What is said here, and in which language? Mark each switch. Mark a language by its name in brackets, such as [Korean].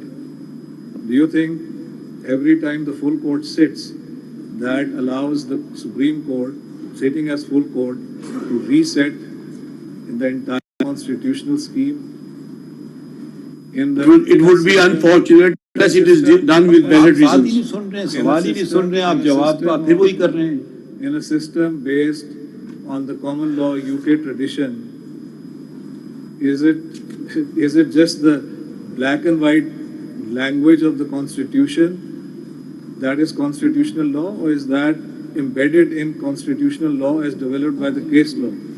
[English] Do you think every time the full court sits, that allows the Supreme Court, sitting as full court, to reset in the entire constitutional scheme? It would be unfortunate unless it is done with valid [Hindi] बात ही नहीं [English] reasons. [Hindi] सुन रहे हैं, सवाल ही नहीं सुन रहे हैं, आप जवाब आप फिर वही कर रहे हैं। [English] In a system based on the common law UK tradition, is it just the black and white language of the Constitution that is constitutional law, or is that embedded in constitutional law as developed by the case law?